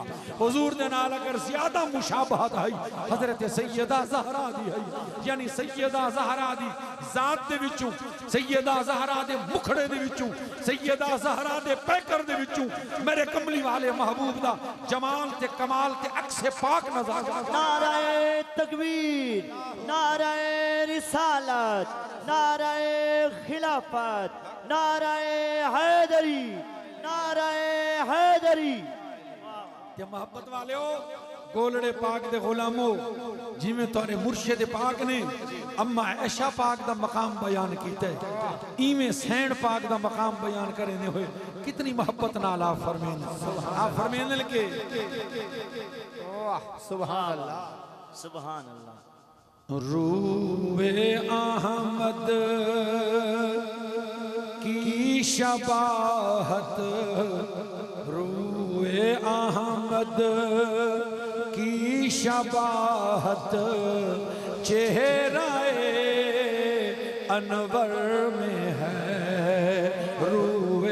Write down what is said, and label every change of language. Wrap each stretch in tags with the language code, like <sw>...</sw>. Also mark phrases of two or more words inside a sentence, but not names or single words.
<pa>حضور دے نال اگر زیادہ مشابہت ہے حضرت سیدہ زہرا دی ہے، یعنی سیدہ زہرا دی ذات دے وچوں، سیدہ زہرا دے مکھڑے دے وچوں، سیدہ زہرا دے پیکر دے وچوں میرے کملی والے محبوب دا جمال تے کمال تے عکس پاک نظر آتا.</pa> <ur>نعرۂ تکبیر، نعرۂ رسالت، نعرۂ خلافت، نعرۂ حیدری، نعرۂ حیدری.</ur> <pa>تے محبت والے ہو گولڑے پاک دے غلامو، جیمیں تورے مرشد پاک نے اماں عائشہ پاک دا مقام بیان کیتا ہے، ایویں سین پاک دا مقام بیان کرنے ہوئے کتنی محبت نال آپ فرمین، آپ فرمین کے</pa> <ar>سبحان الله, سبحان الله.</ar> <ur>روئے احمد کی شباہت، روئے احمد کی شباہت چہرۂ انور میں ہے، رو</ur>